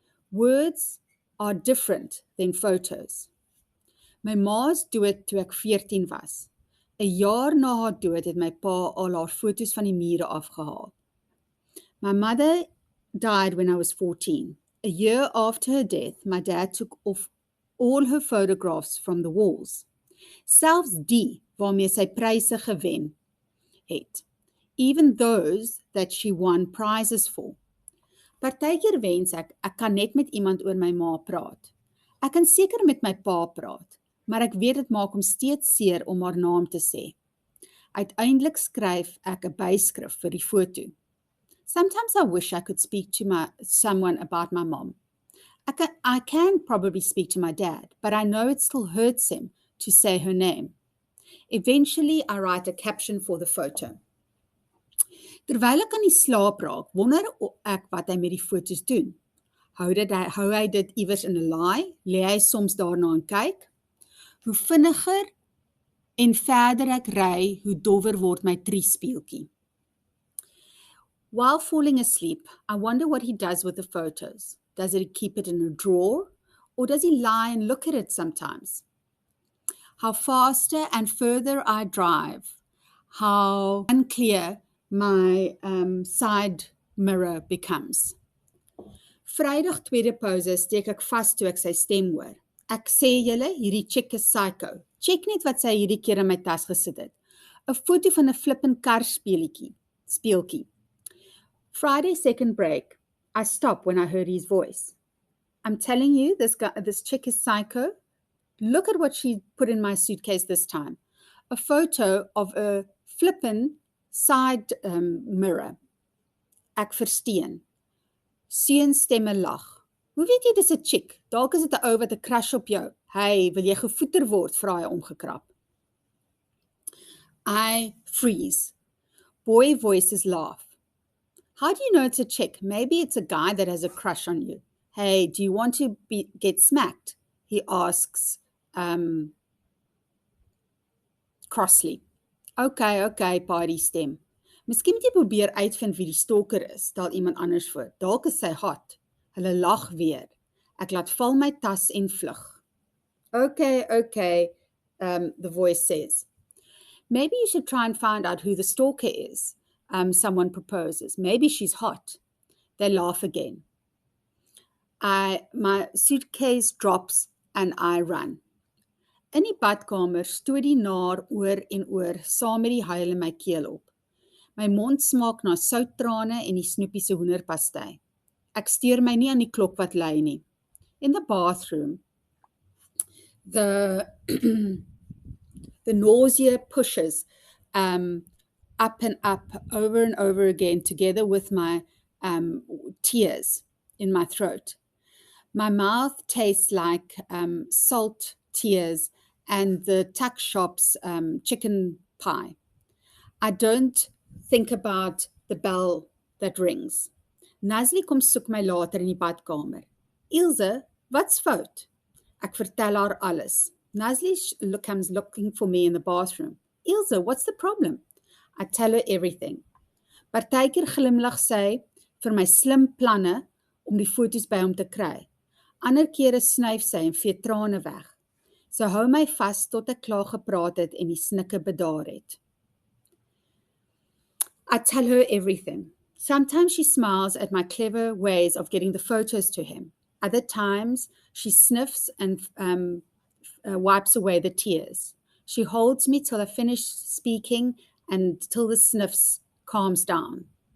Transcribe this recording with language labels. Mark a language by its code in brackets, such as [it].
[en] Words are different than photos. [af] My ma's dood toe ek 14 was. 'n jaar na haar dood het my pa al haar foto's van die mure afgehaal. [en] My mother died when I was 14. A year after her death, my dad took off all her photographs from the walls. [af] Selfs die waarmee sy pryse gewen het. [en] Even those that she won prizes for. [af] Partykeer wens ek kan net met iemand oor my ma praat. Ek kan seker met my pa praat, maar ek weet dit maak hom steeds seer om haar naam te sê. Uiteindelik skryf ek 'n byskrif vir die foto. [en] Sometimes I wish I could speak to someone about my mom. I can probably speak to my dad, but I know it still hurts him to say her name. Eventually, I write a caption for the photo. [af] Terwyl ek aan die slaap raak, wonder ek wat hy met die foto's doen. Hou hy dit iewers in 'n laai? Lê hy soms daarna en kyk? Hoe vinniger en verder ek ry, hoe dowwer word my triespieeltjie. [en] While falling asleep, I wonder what he does with the photos. Does he keep it in a drawer, or does he lie and look at it sometimes? How faster and further I drive, how unclear my side mirror becomes. [af] Vrydag tweede pause steek ek vas toe ek sy stem hoor. Ek sê julle, hierdie chick is psycho. Check net wat sy hierdie keer in my tas gesit het. 'n Foto van 'n flippin kar speeltjie. [en] Friday second break, I stop when I heard his voice. I'm telling you, this chick is psycho. Look at what she put in my suitcase this time. A photo of a flippin side mirror. [af] Ek versteen. Seunstemme lag. Hoe weet jy dis 'n chick? Dalk is dit 'n ou wat 'n crush op jou. Hey, wil jy gevoeter word? Vra hy omgekrap. [en] I freeze. Boy voices laugh. How do you know it's a chick? Maybe it's a guy that has a crush on you. Hey, do you want to get smacked? He asks crossly. [af] Okay, pa die stem. Miskien moet jy probeer uitvind wie die stalker is, stel iemand anders voor. Dalk is sy hot. Hulle lag weer. Ek laat val my tas en vlug. [en] Okay, the voice says. Maybe you should try and find out who the stalker is. Someone proposes. Maybe she's hot. They laugh again. My suitcase drops and I run. [af] In die badkamer stoot die naar oor en oor, saam met die huil in my keel op. My mond smaak na souttrane en die snoepie se hoenderpastei. Ek steur my nie aan die klok wat lui nie. [en] In the bathroom, the nausea pushes up and up, over and over again, together with my tears in my throat. My mouth tastes like salt tears and the tuck shop's chicken pie. I don't think about the bell that rings. [af] Nazli kom soek my later in die badkamer. Ilse, wat's fout? Ek vertel haar alles. [en] Nasli comes looking for me in the bathroom. Ilse, what's the problem? I tell her everything. [af] Partykeer glimlag sy vir my slim planne om die foto's by hom te kry. Ander kere snyf sy en vee trane weg. Sy hou my vas tot ek klaar gepraat het en die snikke bedaar het. [en] I tell her everything. Sometimes she smiles at my clever ways of getting the photos to him. Other times she sniffs and wipes away the tears. She holds me till I finish speaking and till the sniffs calm down.